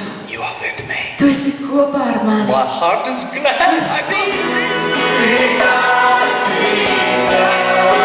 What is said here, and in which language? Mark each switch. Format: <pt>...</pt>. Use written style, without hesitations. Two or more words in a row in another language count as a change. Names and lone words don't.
<en>You are with me.</en> <lv>Tu esi kopā ar mani.</lv> <en>My heart is glad. I Sing,</en>